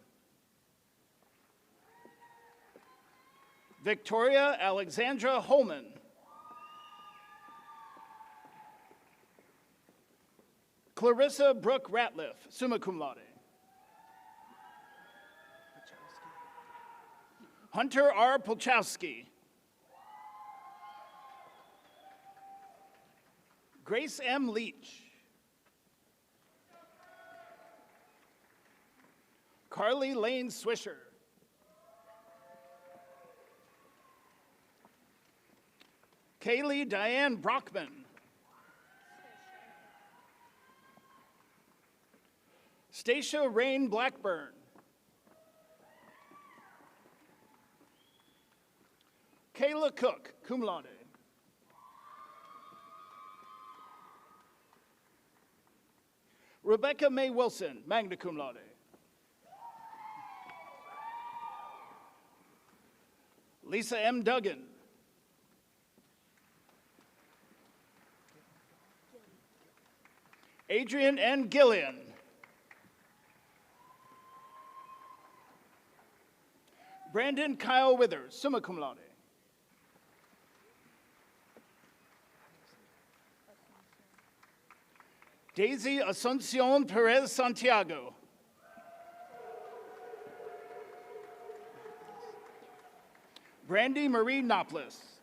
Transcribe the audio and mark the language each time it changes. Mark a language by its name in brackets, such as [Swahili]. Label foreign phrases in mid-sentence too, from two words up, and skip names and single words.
[English] Victoria Alexandra Holman. Clarissa Brooke Ratliff, [Latin] summa cum laude. [English] Hunter R. Polchowski. Grace M. Leach. Carly Lane Swisher. Kaylee Diane Brockman. Stacia Rain Blackburn. Kayla Cook, [Latin] cum laude. [English] Rebecca May Wilson, [Latin] magna cum laude. [English] Lisa M. Duggan. Adrian N. Gillian. Brandon Kyle Withers, [Latin] summa cum laude. [English] Daisy Asuncion Perez Santiago. Brandy Marie Noplis.